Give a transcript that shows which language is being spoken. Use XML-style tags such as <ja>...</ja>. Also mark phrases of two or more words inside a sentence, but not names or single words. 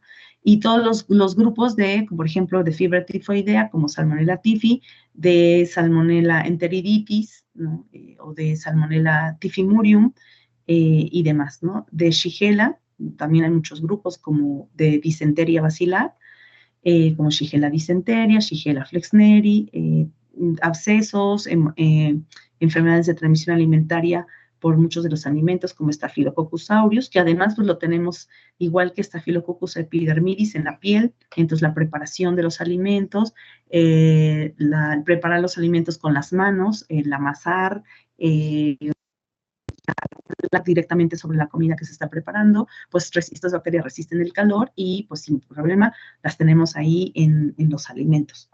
<es>Y todos los grupos por ejemplo, de fiebre tifoidea, como Salmonella typhi, de Salmonella enteriditis, ¿no? O de Salmonella typhimurium, y demás, ¿no? De Shigella, también hay muchos grupos como de disentería basilar, como Shigella dysenteria, Shigella flexneri, abscesos, enfermedades de transmisión alimentaria por muchos de los alimentos, como Staphylococcus aureus, que además pues, lo tenemos igual que Staphylococcus epidermidis en la piel. Entonces la preparación de los alimentos, preparar los alimentos con las manos, el amasar, directamente sobre la comida que se está preparando, pues estas bacterias resisten el calor y pues sin problema las tenemos ahí en los alimentos.</es>